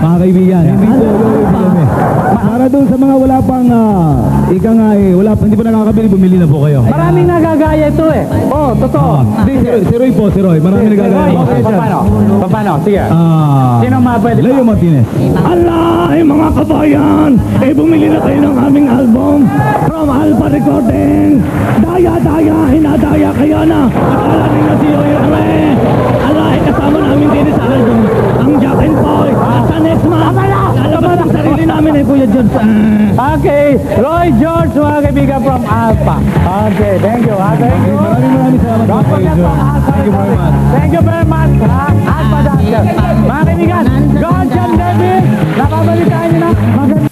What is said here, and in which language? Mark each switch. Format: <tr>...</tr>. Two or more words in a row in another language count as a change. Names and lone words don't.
<tl>Mga kaibigan, hindi po Yoyo Villame. Para dun sa mga wala pang, hindi pa nakakabili, bumili na po kayo. Maraming nagagaya ito eh. Oh, totoo. Hindi, si Roy po, si Roy. Marami nagagaya. Okay, paano? Sige. Sino mapwede? Leo Martinez. Alay mga kabayan! Bumili na kayo ng aming album</tl> <en>from Alpha Recordings.</en> <tl>Daya-daya, hinadaya kayo na. Akala nila si Yoyo Re. Alay, kasama namin din sa album. Ang Jack and Boy. At sa</tl> <en>next month,</en> <tl>lalabas ang sarili namin Kuya George. Okay, Roy George, mga kaibigan</tl> <en>from Alpha. Okay, thank you. Thank you.</en> <tl>Maraming salamat</tl> <en>Don't</en> <tl>po,</tl> <en>forget George. from Alpha. Thank you very much. Thank you very much. Alpha Doctor.</en> <tl>Mga kaibigan, George and David, nakabalitaan nyo na. Maganda</tl>